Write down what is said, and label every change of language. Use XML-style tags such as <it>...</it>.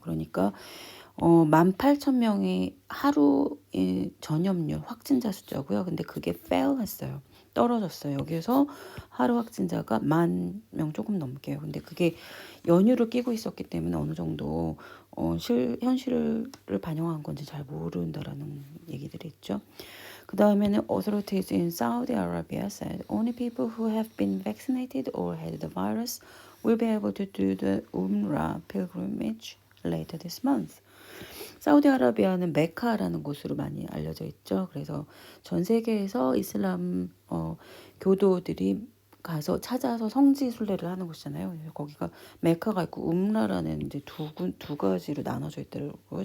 <ko>그러니까 18,000명이 하루 전염률 확진자 숫자고요. 근데 그게 fail 했어요. 떨어졌어요. 여기서 하루 확진자가 10,000명 조금 넘게요. 근데 그게 연휴를 끼고 있었기 때문에 어느 정도 현실을 반영한 건지 잘 모른다라는 얘기들이 있죠. 그 다음에는</ko> <en>authorities in Saudi Arabia said only people who have been vaccinated or had the virus will be able to do the Umrah pilgrimage later this month.</en> <ko>사우디아라비아는 메카라는 곳으로 많이 알려져 있죠. 그래서 전 세계에서 이슬람 교도들이 가서 찾아서 성지 순례를 하는 곳이잖아요. 거기가 메카가 있고 um라라는 이제 두 가지로 나눠져 있더라고요.</ko>